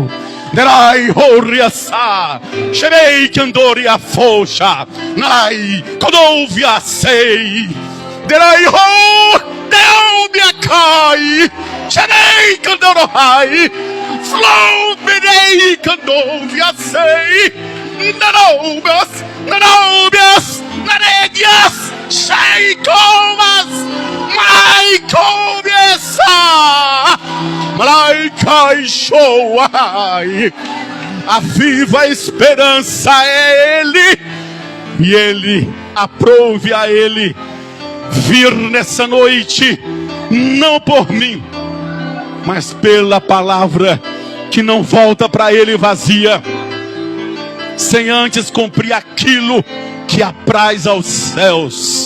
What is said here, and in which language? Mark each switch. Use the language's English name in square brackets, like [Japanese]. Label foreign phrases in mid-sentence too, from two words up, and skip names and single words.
[Portuguese] Nerai horiasa, sherei kandoria fosha, nai kodovia sei, nerai ho, deubia kai, sherei kandorohai, flow merei kandovia sei, narobias, naregias, sheikomas, maicobiesa. Malaikai Shoai. A viva esperança é Ele, e Ele aprove a Ele vir nessa noite, não por mim, mas pela palavra que não volta para ele vazia, sem antes cumprir aquilo que apraz aos céus.